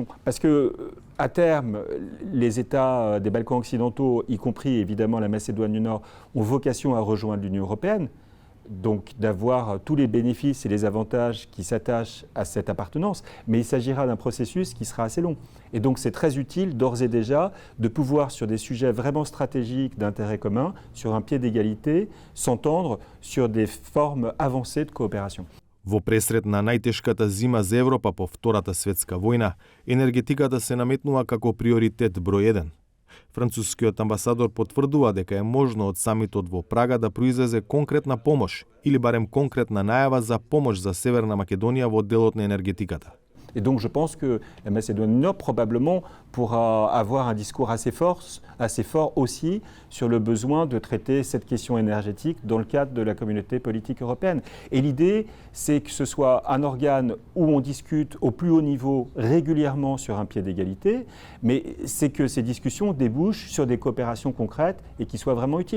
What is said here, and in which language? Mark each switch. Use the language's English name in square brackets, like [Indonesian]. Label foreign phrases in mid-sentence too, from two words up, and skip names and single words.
[French] Parce que, à terme, les États des Balkans occidentaux, y compris évidemment la Macédoine du Nord, ont vocation à rejoindre l'Union européenne, donc d'avoir tous les bénéfices et les avantages qui s'attachent à cette appartenance, mais il s'agira d'un processus qui sera assez long. Et donc c'est très utile d'ores et déjà de pouvoir, sur des sujets vraiment stratégiques d'intérêt commun, sur un pied d'égalité, s'entendre sur des formes avancées de coopération. [Macedonian] Во пресред на најтешката зима за Европа по Втората светска војна, енергетиката се наметнува како приоритет број 1. Францускиот амбасадор потврдува дека е можно од самитот во Прага да произлезе конкретна помош или барем конкретна најава за помош за Северна Македонија во делот на енергетиката. [French] Et donc je pense que la Macédoine du Nord probablement pourra avoir un discours assez fort aussi sur le besoin de traiter cette question énergétique dans le cadre de la communauté politique européenne. Et l'idée, c'est que ce soit un organe où on discute au plus haut niveau régulièrement sur un pied d'égalité, mais c'est que ces discussions débouchent sur des coopérations concrètes et qui soient vraiment utiles.